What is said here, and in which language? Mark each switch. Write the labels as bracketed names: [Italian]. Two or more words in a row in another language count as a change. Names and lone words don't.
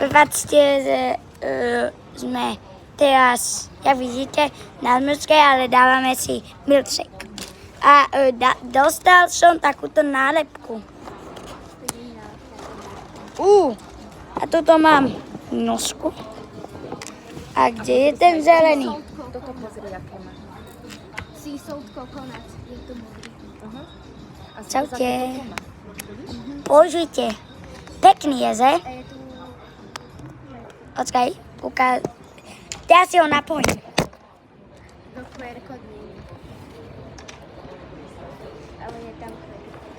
[Slovak] Prepačte, že sme teraz, jak vidíte, na zmrzke, ale dávame si milkshake. A dostal som takúto nálepku. A tuto mám nosku. A kde je ten zelený? Toto pozri, aké má. [English] Sea salt coconut, [Slovak] je to modrý. A Čaute. Použite. Pekný je, že? A je tu Počkaj, teraz si ho napojím. do QR kód není. Ale je tam QR kód.